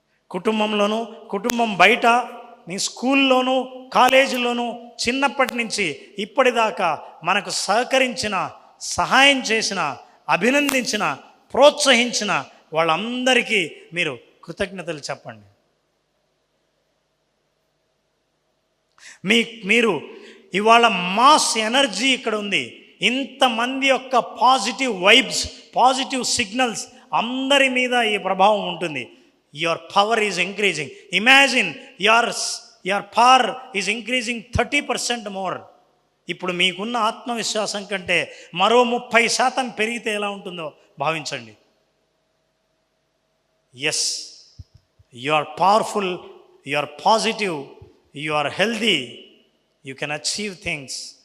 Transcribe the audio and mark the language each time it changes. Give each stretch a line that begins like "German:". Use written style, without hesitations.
Telugu: కుటుంబంలోనూ, కుటుంబం బయట, మీ స్కూల్లోనూ, కాలేజీలోనూ చిన్నప్పటి నుంచి ఇప్పటిదాకా మనకు సహకరించిన, సహాయం చేసిన, అభినందించిన, ప్రోత్సహించిన వాళ్ళందరికీ మీరు కృతజ్ఞతలు చెప్పండి. మీరు ఇవాళ మాస్ ఎనర్జీ ఇక్కడ ఉంది. ఇంతమంది యొక్క పాజిటివ్ వైబ్స్, పాజిటివ్ సిగ్నల్స్ అందరి మీద ఈ ప్రభావం ఉంటుంది.
English: Your power is increasing. Imagine your power is increasing 30% more.
Telugu: ఇప్పుడు మీకున్న ఆత్మవిశ్వాసం కంటే మరో 30% పెరిగితే ఎలా ఉంటుందో భావించండి.
English: Yes, you are powerful, you are positive, you are healthy, you can achieve things.